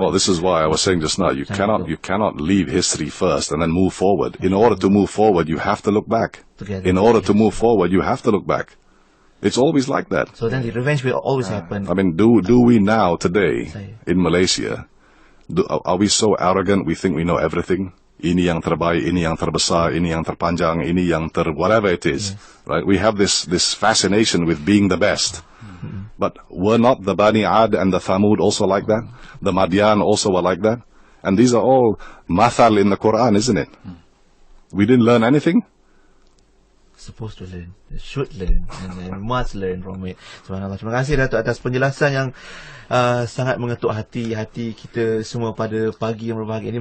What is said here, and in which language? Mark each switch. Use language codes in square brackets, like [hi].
[en] Well, this is why I was saying just now, you cannot leave history first and then move forward. In order to move forward, you have to look back. In order to move forward, you have to look back. It's always like that. So then the revenge will always happen. I mean, do we now, today, in Malaysia, are we so arrogant we think we know everything? [ms] Ini yang terbaik, ini yang terbesar, ini yang terpanjang, ini yang [en] whatever it is. Yes. Right? We have this fascination with being the best. But were not the Bani Ad and the Thamud also like that? The Madian also were like that? And these are all mathal in the Quran, isn't it? We didn't learn anything? Supposed to learn, should learn, and must learn from it. [ar] Subhanallah. [ms] Terima kasih Datuk atas penjelasan yang sangat mengetuk hati kita semua pada pagi yang berbahagia ini.